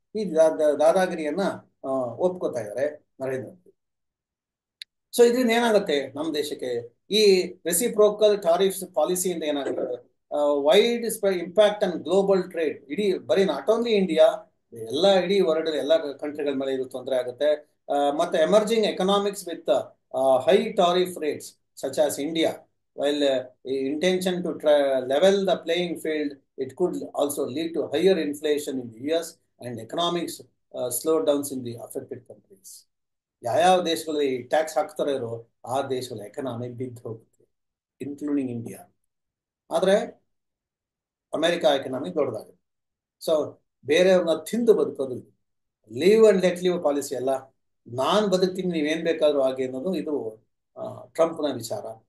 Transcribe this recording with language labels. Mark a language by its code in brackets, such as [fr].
[kn] ಈ ದಾದಾಗಿರಿಯನ್ನ ಒಪ್ಕೋತಾ ಇದ್ದಾರೆ ನರೇಂದ್ರ ಮೋದಿ. ಸೊ ಇದರಿಂದ ಏನಾಗುತ್ತೆ ನಮ್ಮ ದೇಶಕ್ಕೆ, ಈ ರೆಸಿಪ್ರೋಕಲ್ ಟಾರಿಫ್ಸ್ ಪಾಲಿಸಿಯಿಂದ ಏನಾಗುತ್ತೆ, [en] Widespread impact on global trade. [kn] ಬರೀ [en] not only India, [kn] ಇಡೀ ವರ್ಲ್ಡ್ ಎಲ್ಲ ಕಂಟ್ರಿಗಳ ಮೇಲೆ ಇದು ತೊಂದರೆ ಆಗುತ್ತೆ. [en] ಮತ್ತೆ emerging economics with high tariff rates such as India, while intention to level the playing field, it could also lead to higher inflation in the US and economics slowdowns in the affected countries. [kn] ಯಾವ ದೇಶಗಳಲ್ಲಿ tax ಹಾಕ್ತಾರೋ ಇರೋ ಆ ದೇಶಗಳ economy ಬಿದ್ದು ಹೋಗುತ್ತೆ, including India. ಆದ್ರೆ America economy ದೊಡ್ಡದಾಗುತ್ತೆ. So ಬೇರೆಯವ್ರನ್ನ ತಿಂದು ಬದುಕೋದು, [en] live and let live policy [kn] ಅಲ್ಲ, ನಾನ್ ಬದುಕ್ತೀನಿ ನೀವೇನ್ ಬೇಕಾದ್ರೂ ಹಾಗೆ ಅನ್ನೋದು ಇದು ಟ್ರಂಪ್ನ ವಿಚಾರ.